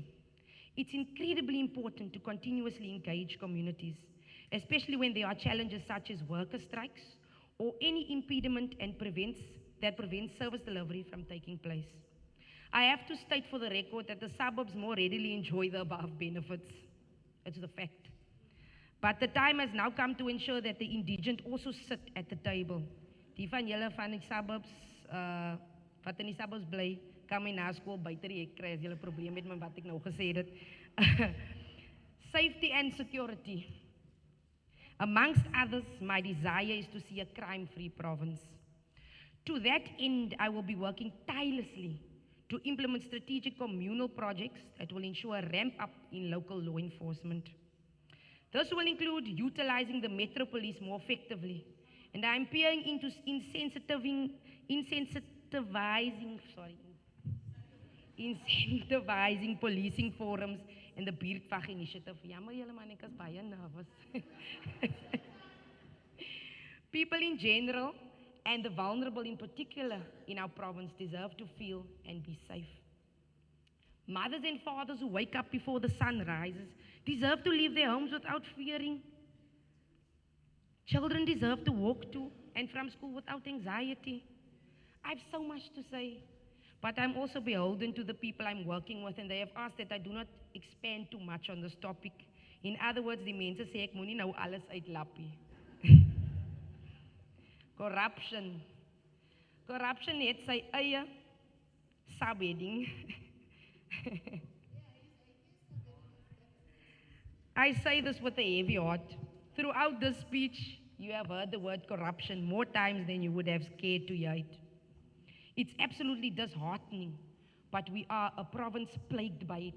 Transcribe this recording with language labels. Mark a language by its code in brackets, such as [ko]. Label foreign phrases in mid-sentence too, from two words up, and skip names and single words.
[en] It's incredibly important to continuously engage communities, especially when there are challenges such as worker strikes or any impediment that prevents service delivery from taking place. I have to state for the record that the suburbs more readily enjoy the above benefits. It's the fact. But the time has now come to ensure that the indigent also sit at the table. [af] Die van julle van die suburbs, wat in die suburbs bly, kan my na skool buite die hek kry as julle 'n probleem het met wat ek nou gesê het. [en] Safety and security. Amongst others, my desire is to see a crime-free province. To that end, I will be working tirelessly to implement strategic communal projects that will ensure a ramp up in local law enforcement. This will include utilizing the Metro Police more effectively, and I am peering into incentivizing policing forums and the Buurtwag initiative. [af] Jammer julle man, ek is baie nervous. [en] People in general, and the vulnerable in particular in our province, deserve to feel and be safe. Mothers and fathers who wake up before the sun rises deserve to leave their homes without fearing. Children deserve to walk to and from school without anxiety. I have so much to say, but I'm also beholden to the people I'm working with, and they have asked that I do not expand too much on this topic. In other words, [af] die mense sê ek moenie nou alles uitlappie. [en] Corruption. [af] Corruption het sy eie subheading. [en] I say this with a heavy heart. Throughout this speech, you have heard the word corruption more times than you would have cared to hear it. It's absolutely disheartening, but we are a province plagued by it.